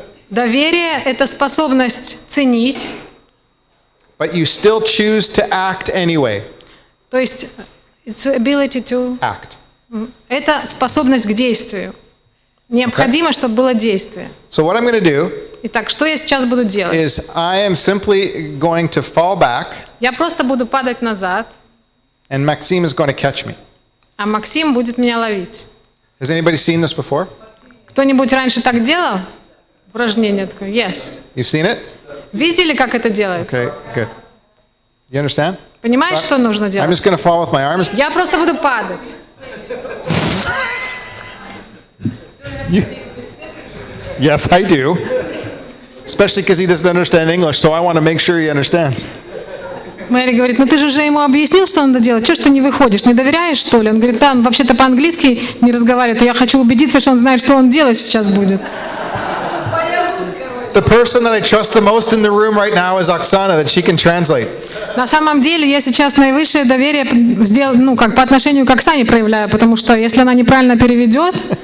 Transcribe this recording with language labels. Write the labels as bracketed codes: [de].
[ru] Доверие – это способность ценить, [en] but you still choose to act anyway. [ru] то есть [en] it's ability to... Act. [ru] Это способность к действию. Необходимо, чтобы было действие. [en] So what I'm going to do [ru] Итак, что я сейчас буду делать? [en] is I am simply going to fall back, [ru] Я просто буду падать назад, [en] and Maxime is going to catch me. [ru] а Максим будет меня ловить. [en] Has anybody seen this before? [ru] Кто-нибудь раньше так делал? Упражнение такое. Yes. [en] You've seen it? [ru] Видели, как это делается? [en] Okay, good. You understand? [ru] Понимаешь, что нужно [en] I'm [ru] делать? [en] just going to fall with my arms. [ru] Я просто буду падать. [en] Yes, I do. Especially because he doesn't understand English, so I want to make sure he understands. [ru] Мэри говорит, ну ты же уже ему объяснил, что надо делать. Чего ж ты не выходишь? Не доверяешь, что ли? Он говорит, да, он вообще-то по-английски не разговаривает. Я хочу убедиться, что он знает, что он делать сейчас будет. [en] The person that I trust the most in the room right now is Oksana, that she can translate. [ru] На самом деле я сейчас наивысшее доверие по отношению к Оксане проявляю, потому что если она неправильно переведет...